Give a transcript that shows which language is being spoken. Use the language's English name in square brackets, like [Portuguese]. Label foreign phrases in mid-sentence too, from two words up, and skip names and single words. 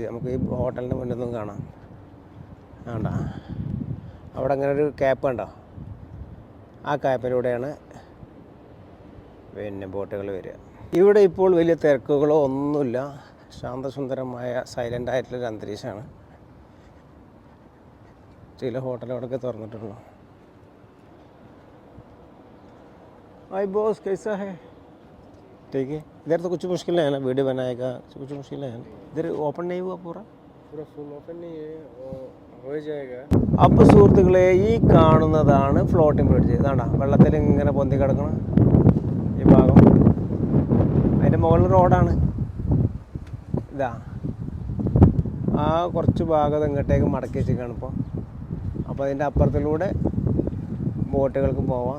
[Malayalam] നമുക്ക് ഈ ഹോട്ടലിൻ്റെ മുന്നിൽ നിന്നും കാണാം. വേണ്ട അവിടെ അങ്ങനെ ഒരു ക്യാപ്പ് ഉണ്ടോ, ആ ക്യാപ്പിലൂടെയാണ് പിന്നെ ബോട്ടുകൾ വരിക. ഇവിടെ ഇപ്പോൾ വലിയ തിരക്കുകളോ ഒന്നുമില്ല. ശാന്തസുന്ദരമായ സൈലൻ്റ് ആയിട്ടുള്ളൊരു അന്തരീക്ഷമാണ്. ചില ഹോട്ടലുകളൊക്കെ തുറന്നിട്ടുള്ളൂ. [Hindi] भाई बॉस कैसा है? ठीक है, इधर तो कुछ मुश्किल है ना, वीडियो बनाएगा कुछ मुश्किल है ना. इधर ओपन नहीं हुआ पूरा [English] full open [Hindi] नहीं है, हो जाएगा. [Malayalam] അപ്പോൾ സുഹൃത്തുക്കളെ ഈ കാണുന്നതാണ് [English] floating bridge. [Malayalam] ഇതാണ്ട വെള്ളത്തിൽ ഇങ്ങനെ പൊന്തി കിടക്കണം ഈ ഭാഗം. അതിൻ്റെ മുകളിൽ റോഡാണ്. ഇതാ ആ കുറച്ച് ഭാഗം ഇങ്ങോട്ടേക്ക് മടക്കി വെച്ചിരിക്കുകയാണ് ഇപ്പോൾ. അപ്പോൾ അതിൻ്റെ അപ്പുറത്തിലൂടെ ബോട്ടുകൾക്ക് പോവാം.